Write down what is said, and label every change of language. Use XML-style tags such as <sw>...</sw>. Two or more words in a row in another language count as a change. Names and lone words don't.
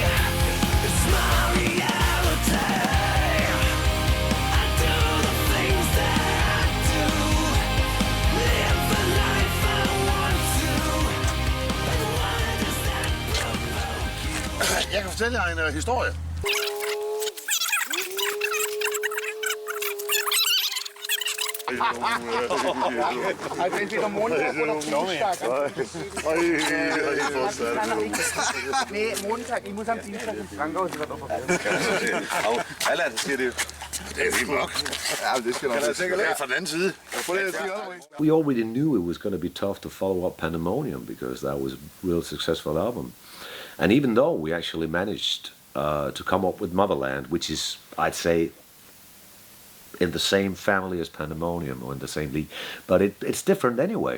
<en>It's my reality. I do the things that I do. Live the life I want to. And why does that provoke you?</en> <da>Jeg kan fortælle jer en historie.</da> <de>Ein wieder Montag oder Dienstag? Nee, Montag. Ich muss am Dienstag ins Krankenhaus. Ich werde operiert.</de> <da>Allan, siger det. Det er helt mørkt. Ja, det skal nok være fra den anden side.</da> <en>We already knew it was going to be tough to follow up Pandemonium, because that was a real successful album. And even though we actually managed to come up with Motherland, which is, I'd say, in the same family as Pandemonium, or in the same league, but it's different anyway.</en>